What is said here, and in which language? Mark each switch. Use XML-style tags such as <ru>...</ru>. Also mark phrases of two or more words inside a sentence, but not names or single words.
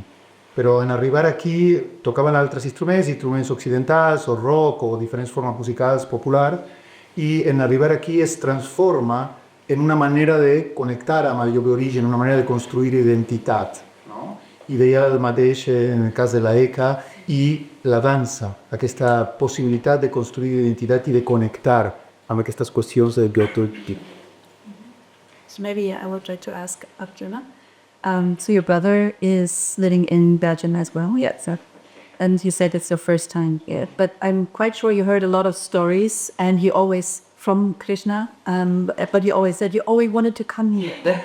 <ca>Però en arribar aquí tocaven altres instruments occidentals o rock o diferents formes musicals populars, i en arribar aquí es transforma en una manera de connectar amb el lloc d'origen, una manera de construir identitat. No? I deia el mateix en el cas de la Eka i la dansa, aquesta possibilitat de construir identitat i de connectar amb aquestes qüestions de biotòpic.</ca> <en>So maybe I would like to ask Arjuna. So your brother is living in Belgium as well? Yes. And you said it's your first time here. But I'm quite sure you heard a lot of stories, and you always from Krishna, but you always said you always wanted to come here.</en>